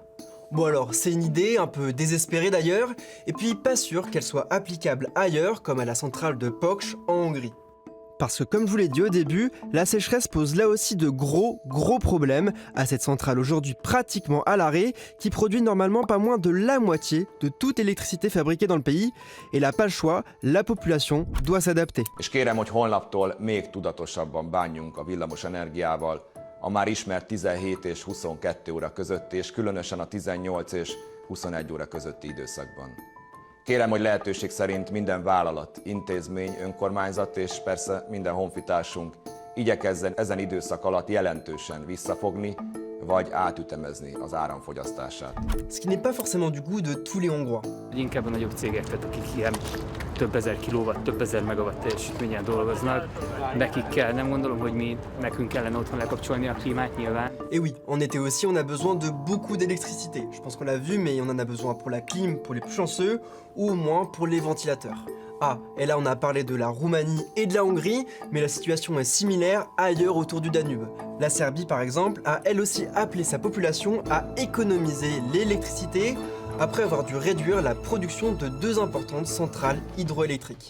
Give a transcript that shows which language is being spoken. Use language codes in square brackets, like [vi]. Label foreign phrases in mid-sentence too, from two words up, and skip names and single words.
[fr] Bon alors, c'est une idée un peu désespérée d'ailleurs, et puis pas sûr qu'elle soit applicable ailleurs comme à la centrale de Pöcs en Hongrie. Parce que comme je vous l'ai dit au début, la sécheresse pose là aussi de gros problèmes à cette centrale aujourd'hui pratiquement à l'arrêt, qui produit normalement pas moins de la moitié de toute l'électricité fabriquée dans le pays, et là pas le choix, la population doit s'adapter. [hu] És kérem, hogy holnaptól még tudatosabban bánjunk a villamos energiával, a már ismert 17 és 22 óra között, és különösen a 18 és 21 óra közötti időszakban. Kérem, hogy lehetőség szerint minden vállalat, intézmény, önkormányzat és persze minden honfitársunk igyekezzen ezen időszak alatt jelentősen visszafogni, vagy átütemezni az áramfogyasztását. [fr] Ce qui n'est pas forcément du goût de tous les Hongrois. [hu] Inkább a nagyobb cégek, tehát akik ilyen több ezer kilowatt, több ezer megawatt teljesítményen dolgoznak, nekik kell, nem gondolom, hogy nekünk kellene otthon lekapcsolni a klímát nyilván. [fr] Et oui, en été aussi, on a besoin de beaucoup d'électricité. Je pense qu'on l'a vu, mais on en a besoin pour la clim, pour les plus chanceux, ou au moins pour les ventilateurs. Ah, et là on a parlé de la Roumanie et de la Hongrie, mais la situation est similaire ailleurs autour du Danube. La Serbie par exemple a elle aussi appelé sa population à économiser l'électricité après avoir dû réduire la production de 2 importantes centrales hydroélectriques.